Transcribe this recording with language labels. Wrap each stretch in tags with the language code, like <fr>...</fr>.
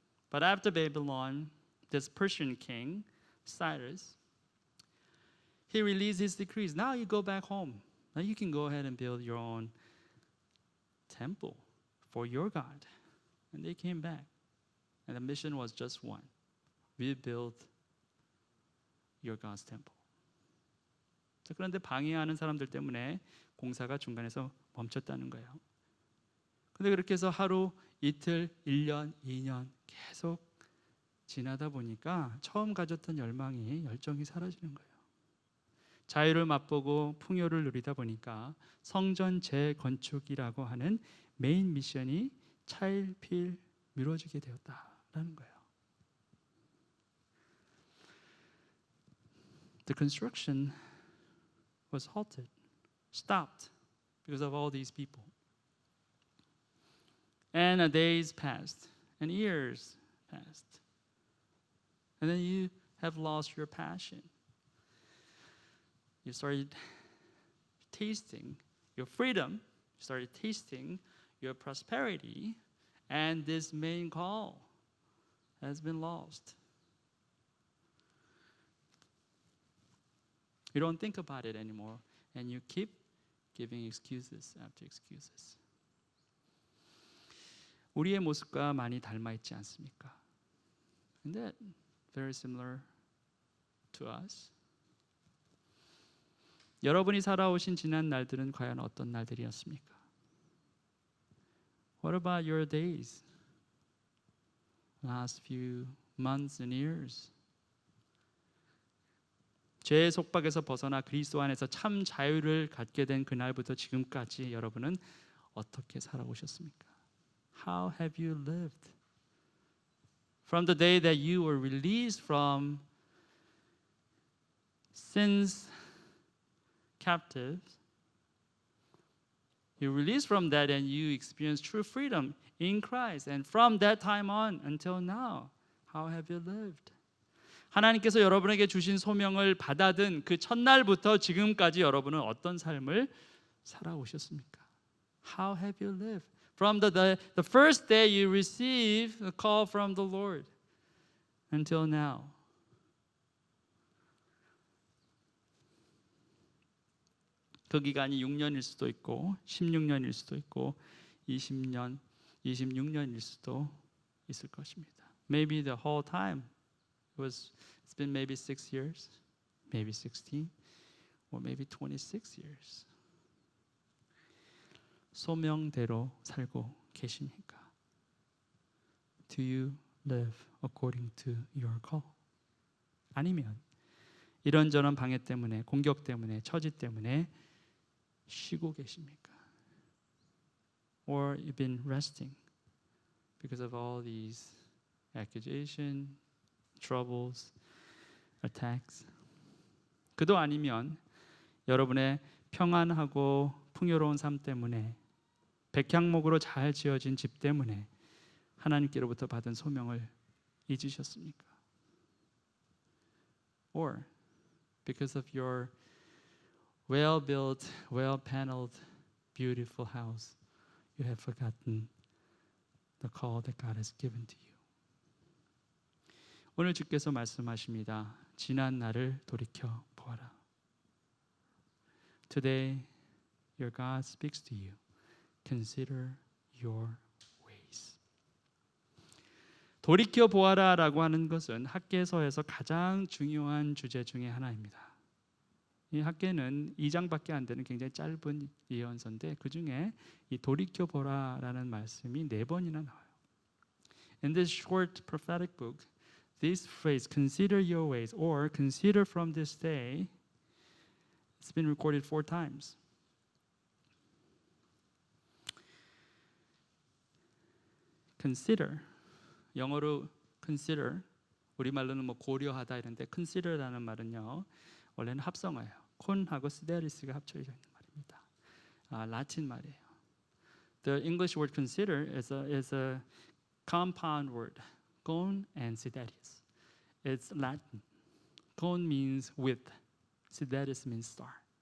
<en>But after Babylon, this Persian king, Cyrus, he released his decrees. Now you go back home. Now you can go ahead and build your own temple for your God. And they came back. And the mission was just one. Rebuild your God's temple.</en> <ko>그런데 방해하는 사람들 때문에 공사가 중간에서 멈췄다는 거예요. 근데 그렇게 해서 하루, 이틀, 1년, 2년 계속 지나다 보니까 처음 가졌던 열정이 사라지는 거예요. 자유를 맛보고 풍요를 누리다 보니까 성전 재건축이라고 하는 메인 미션이 차일피일 미뤄지게 되었다라는 거예요.</ko> <en>The construction was halted, stopped because of all these people. And days passed, and years passed. And then you have lost your passion. You started tasting your freedom, you started tasting your prosperity, and this main call has been lost. You don't think about it anymore, and you keep giving excuses after excuses.</en> <ko>우리의 모습과 많이 닮아 있지 않습니까?</ko> <en>Isn't that very similar to us?</en> <ko>여러분이 살아오신 지난 날들은 과연 어떤 날들이었습니까?</ko> <en>What about your days? Last few months and years.</en> <ko>죄의 속박에서 벗어나 그리스도 안에서 참 자유를 갖게 된 그날부터 지금까지 여러분은 어떻게 살아오셨습니까?</ko> <en>How have you lived? From the day that you were released from sin's captives, you released from that and you experienced true freedom in Christ. And from that time on until now, how have you lived?</en> <ko>하나님께서 여러분에게 주신 소명을 받아든 그 첫날부터 지금까지 여러분은 어떤 삶을 살아오셨습니까?</ko> <en>How have you lived? From the first day you received a call from the Lord until now.</en> <ko>그 기간이 6년일 수도 있고 16년일 수도 있고 20년, 26년일 수도 있을 것입니다.</ko> <en>Maybe the whole time it's been maybe 6 years. maybe 60, or maybe 26 years.</en> <ko>소명대로 살고 계십니까?</ko> <en>Do you live according to your call?</en> <ko>아니면 이런저런 방해 때문에, 공격 때문에, 처지 때문에 쉬고 계십니까?</ko> <en>Or you've been resting because of all these accusations, troubles, attacks.</en> <ko>그도 아니면 여러분의 평안하고 풍요로운 삶 때문에, 백향목으로 잘 지어진 집 때문에 하나님께로부터 받은 소명을 잊으셨습니까?</ko> <en>Or because of your well-built, well-paneled, beautiful house, you have forgotten the call that God has given to you.</en> <ko>오늘 주께서 말씀하십니다. 지난 날을 돌이켜 보아라.</ko> <en>Today, your God speaks to you. Consider your ways.</en> <ko>돌이켜 보아라라고 하는 것은 학개서에서 가장 중요한 주제 중에 하나입니다. 이 학개는 2장밖에 안 되는 굉장히 짧은 예언서인데 그 중에 이 돌이켜 보라라는 말씀이 4번이나 나와요.</ko> <en>In this short prophetic book, this phrase, consider your ways, or consider from this day, it's been recorded 4 times.</en> <ko>Consider, 영어로 consider, 우리말로는 뭐 고려하다 이런데 consider라는 말은요 원래는 합성어예요. 콘하고 시데리스가 합쳐져 있는 말입니다. 라틴 말이에요.</ko> <en>The English word consider is a compound word, con and sideris. It's Latin. Con means with, sideris means star.</en>